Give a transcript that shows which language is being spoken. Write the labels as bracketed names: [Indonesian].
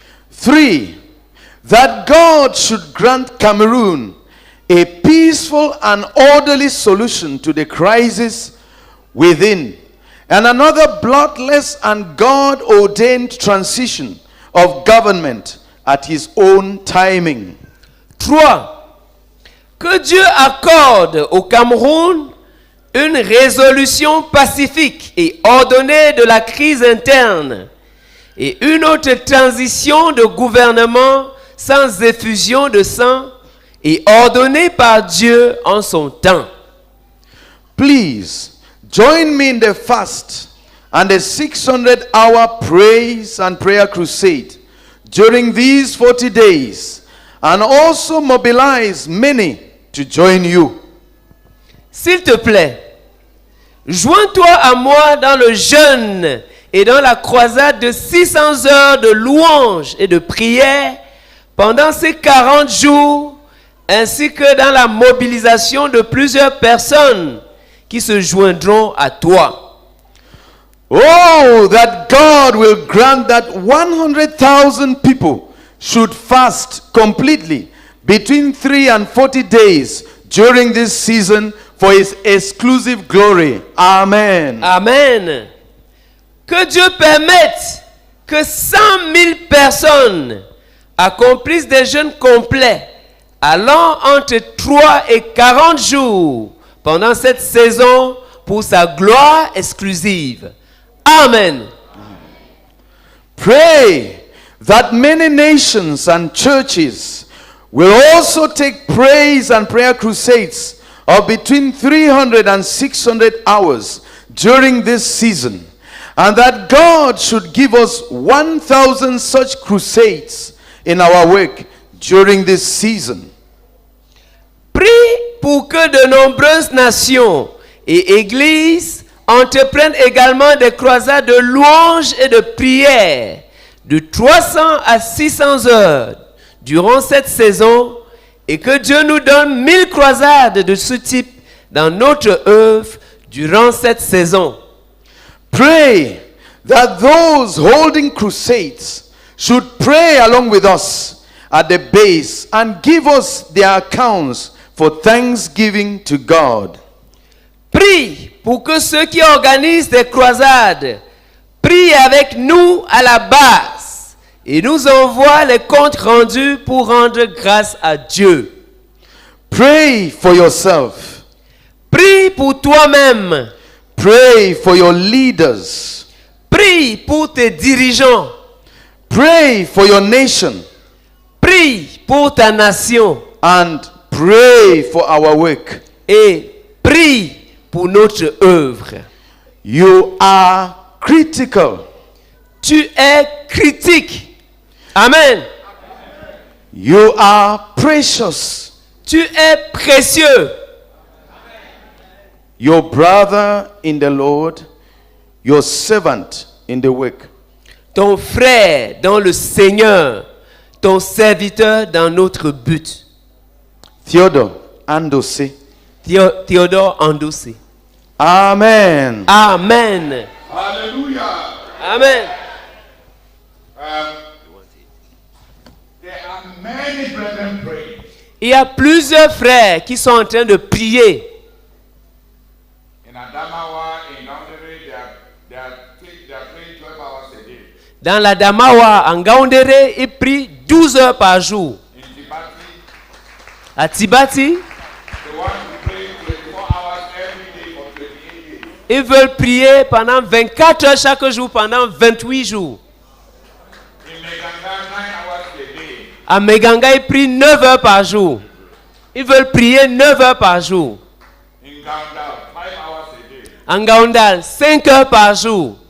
[English] 3. That God should grant Cameroon a peaceful and orderly solution to the crisis within, and another bloodless and God-ordained transition of government at His own timing. [French] 3. Que Dieu accorde au Cameroun une résolution pacifique et ordonnée de la crise interne et une autre transition de gouvernement sans effusion de sang et ordonnée par Dieu en son temps. [English] Please join me in the fast and the 600-hour praise and prayer crusade during these 40 days, and also mobilize many to join you. [French] S'il te plaît, joins-toi à moi dans le jeûne et dans la croisade de 600 heures de louange et de prière pendant ces 40 jours, ainsi que dans la mobilisation de plusieurs personnes qui se joindront à toi. [English] Oh, that God will grant that 100,000 people should fast completely between 3 and 40 days during this season for His exclusive glory. Amen. Amen. [French] Que Dieu permette que 100 000 personnes accomplissent des jeûnes complets allant entre 3 et 40 jours pendant cette saison pour sa gloire exclusive. Amen. [English] Pray that many nations and churches will also take praise and prayer crusades of between 300 and 600 hours during this season, and that God should give us 1,000 such crusades in our work during this season. [French] Prie pour que de nombreuses nations et églises entreprennent également des croisades de louange et de prière de 300 à 600 heures durant cette saison, et que Dieu nous donne 1000 croisades de ce type dans notre œuvre durant cette saison. [English] Pray that those holding crusades should pray along with us at the base and give us their accounts for thanksgiving to God. [French] Prie pour que ceux qui organisent des croisades prient avec nous à la base et nous envoient les comptes rendus pour rendre grâce à Dieu. [English] Pray for yourself. [French] Prie pour toi-même. [English] Pray for your leaders. [French] Prie pour tes dirigeants. [English] Pray for your nation. [French] Prie pour ta nation. [English] And pray for our work. [French] Et prie pour notre œuvre. [English] You are critical. [French] Tu es critique. Amen. [English] You are precious. [French] Tu es précieux. [English] Your brother in the Lord, your servant in the work. [French] Ton frère dans le Seigneur, ton serviteur dans notre but. [English] Theodore Andose. [French] Théodore Andosé. Amen. Amen. Hallelujah. Amen. [English] There are many brethren praying. [French] Il y a plusieurs frères qui sont en train de prier. [English] In Adamawa, in Gaundere, they are praying 12 hours a day. [French] Dans la Damawa, en Gaoundéré, ils prient 12 heures par jour. [English] In Tibati, [French] À Tibati, [English] they want to pray 24 hours every day for 28 days. [French] ils veulent prier pendant 24 heures chaque jour, pendant 28 jours. [English] In Meganga, 9 hours a day. [French] À Meganga, ils prient 9 heures par jour. Ils veulent prier 9 heures par jour. [English] In Gandal, 5 hours a day. [French] En Gaondal, 5 heures par jour.